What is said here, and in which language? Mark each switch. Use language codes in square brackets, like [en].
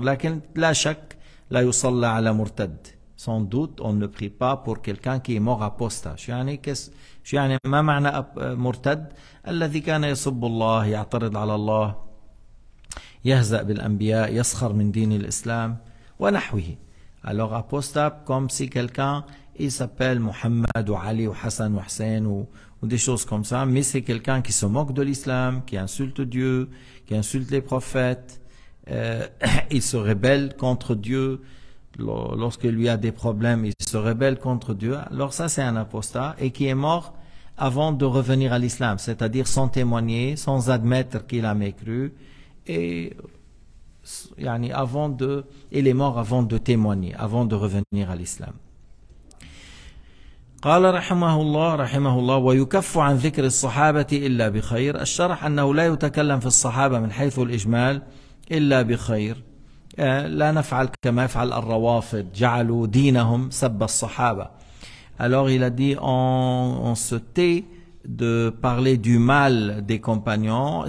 [ar] لكن لا شك لا يصلى على مرتد. [fr] Sans doute on ne prie pas pour quelqu'un qui est mort apostat. [ar] شو يعني ما معنى مرتد؟ الذي كان يسب الله يعترض على الله يهزأ بالأنبياء يسخر من دين الإسلام ونحوه. [fr] Alors apostat comme si quelqu'un il s'appelle Mohammed ou Ali ou Hassan ou Hussein ou des choses comme ça, mais c'est quelqu'un qui se moque de l'islam, qui insulte Dieu, qui insulte les prophètes. Il se rebelle contre Dieu. Lorsqu'il lui a des problèmes, il se rebelle contre Dieu. Alors ça, c'est un apostat et qui est mort avant de revenir à l'islam, c'est-à-dire sans témoigner, sans admettre qu'il a mécru, et il est mort avant de témoigner, avant de revenir à l'islam. [ar] قال رحمه الله ويكف عن ذكر الصحابة إلا بخير. الشرح أنه لا يتكلم في الصحابة من حيث الإجمال إلا بخير. لا نفعل كما يفعل الروافض جعلوا دينهم سب الصحابة. [fr] Alors il a dit on se tait de parler du mal des compagnons.